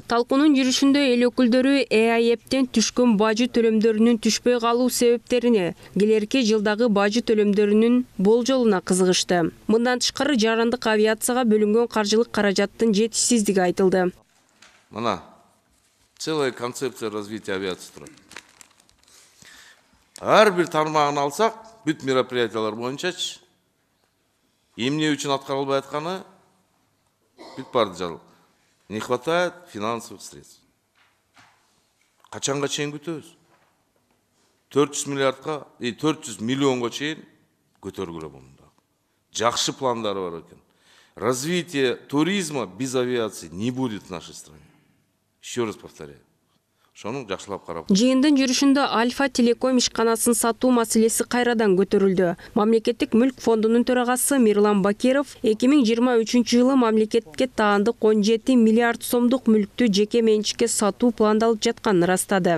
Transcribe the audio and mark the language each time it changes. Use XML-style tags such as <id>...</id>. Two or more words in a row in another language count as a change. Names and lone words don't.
<ky>Талкуунун жүрүшүндө эл өкүлдөрү ЭАЭПтен түшкөн бажы төлөмдөрүнүн түшпөй калуу себептерине, келерки жылдагы бажы төлөмдөрүнүн болжолуна кызыгышты. Мындан тышкары жарандык авиацияга бөлүнгөн каржылык каражаттын жетишсиздиги айтылды. Мына,</ky> <ru>целая концепция развития авиации турат.</ru> <ky>Ар бир тармагын алсак, бүт мероприятиялар боюнчачы эмне үчүн аткарылбай атканы бүт барды жазылып.</ky> <ru>Не хватает финансовых средств.</ru> <ky>Качанга чейин күтөбүз? 400 миллионго чейин көтөргүлө болду. Жакшы пландары бар экен.</ky> <ru>Развитие туризма без авиации не будет в нашей стране. Еще раз повторяю.</ru> <ky>Жыйындын жүрүшүндө Альфа Телеком ишканасын сатуу маселеси кайрадан көтөрүлдү. Мамлекеттик мүлк фондунун төрагасы Мирлан Бакиров 2023 жылы мамлекетке таандык 17 миллиард сомдук мүлктү жеке менчикке сатуу пландалып жатканын ырастады.</ky>